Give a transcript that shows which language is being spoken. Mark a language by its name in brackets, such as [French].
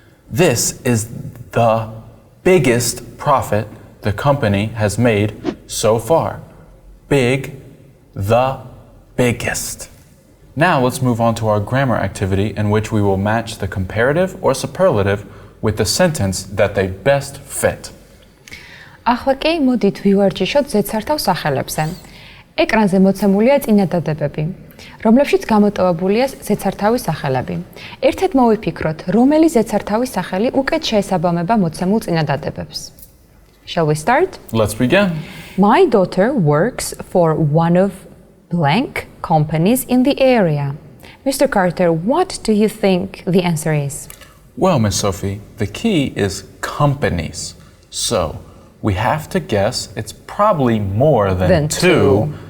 [English] This is the biggest profit the company has made so far. Big, the biggest. Now let's move on to our grammar activity in which we will match the comparative or superlative with the sentence that they best fit. [Georgian] ახლა კი მოდით ვივარჯიშოთ ზედსართავ სახელებზე. ეკრანზე მოცემულია წინადადებები, რომლებშიც გამოტოვებულია ზედსართავის სახელები. ერთად მოვიფიქროთ, რომელი ზედსართავის სახელი უკეთ შეესაბამება მოცემულ წინადადებებს. [English] Shall we start? Let's begin. My daughter works for one of blank companies in the area. Mr. Carter, what do you think the answer is? Well, Miss Sophie, the key is companies. So we have to guess it's probably more than two.